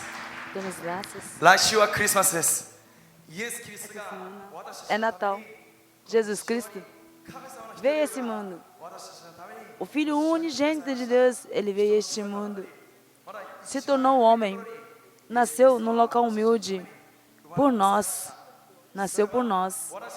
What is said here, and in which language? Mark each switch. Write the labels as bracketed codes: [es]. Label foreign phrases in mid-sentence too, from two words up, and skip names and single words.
[pt] Damos graças. [ja] 来週はクリスマスです。イエス・キリストが [pt] É Natal. Jesus Cristo veio a esse mundo. O Filho unigênito de Deus, ele veio a este mundo. Se tornou homem. Nasceu num local humilde. Por nós. Nasceu por nós.